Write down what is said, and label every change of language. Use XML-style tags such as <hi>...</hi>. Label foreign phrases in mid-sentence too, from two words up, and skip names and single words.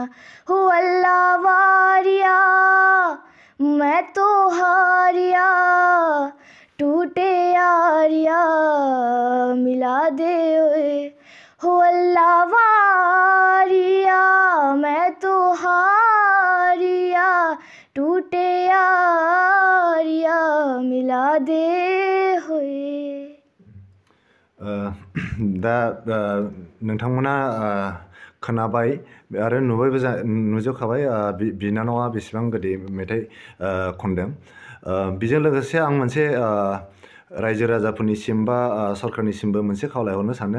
<pa>ਹੋ ਅੱਲਾਹ ਵਾਰਿਆ ਮੈਂ ਤੋ ਹਾਰਿਆ, ਟੁੱਟੇ ਯਾਰਿਆ ਮਿਲਾ ਦੇ ਓਏ। ਹੋ ਅੱਲਾਹ ਵਾਰਿਆ ਮੈਂ ਤੋ ਹਾਰਿਆ, ਟੁੱਟੇ ਯਾਰਿਆ ਮਿਲਾ ਦੇ ਹੋਏ।</pa> <brx>दा नोंथांमोना खोनाबाय आरो नुजोबखाबाय बिनानावा बेसेबां गोदै मेथाइ खनदों। बेजों लोगोसे आं मोनसे रायजो राजाफोरनिसिम बा सरकारनिसिमबो मोनसे खावलायहरनो सानो।</brx>